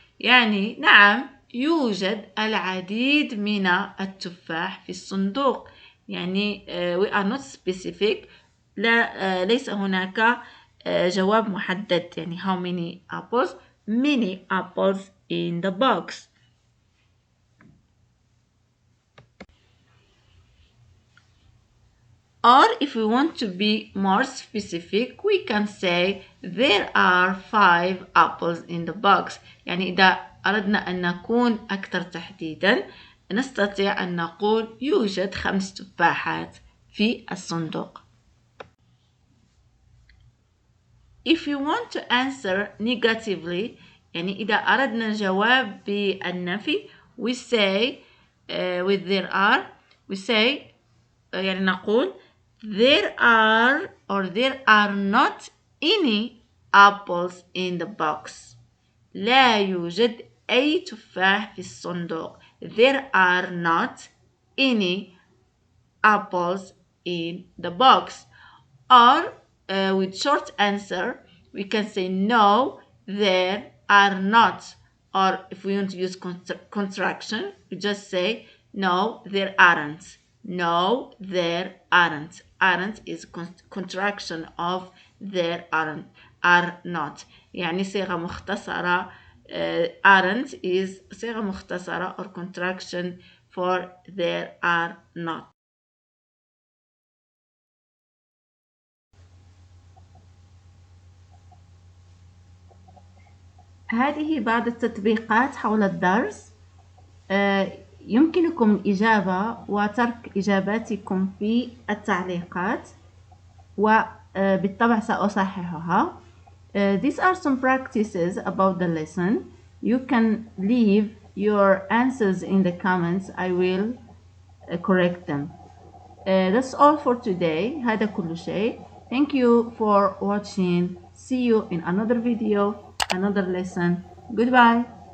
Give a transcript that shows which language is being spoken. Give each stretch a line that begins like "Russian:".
Arabic: يعني نعم يوجد العديد من التفاح في الصندوق.
English: يعني we are not specific.
Arabic: لا ليس هناك جواب محدد.
English: يعني how many apples? Many apples in the box. Or if we want to be more specific, we can say there are 5 apples in the box.
Arabic: يعني إذا أردنا أن نكون أكثر تحديدا نستطيع أن نقول يوجد 5 تفاحات في الصندوق.
English: If you want to answer negatively
Arabic: يعني إذا أردنا الجواب بالنفي
English: we say with there are we say يعني نقول there are or there are not any apples in the box.
Arabic: لا يوجد أي تفاح في الصندوق.
English: There are not any apples in the box. Or with short answer we can say no there are not. Or if we want to use contraction we just say no there aren't. No there aren't. Aren't is contraction of there aren't are not.
Arabic: يعني صيغة مختصرة
English: aren't is صيغة مختصرة or contraction for there are not.
Arabic: هذه بعض التطبيقات حول الدرس. يمكنكم الإجابة وترك إجاباتكم في التعليقات وبالطبع سأصححها.
English: These are some practices about the lesson. You can leave your answers in the comments. I will correct them. That's all for today.
Arabic: هذا كل شيء.
English: Thank you for watching. See you in another video, another lesson. Goodbye.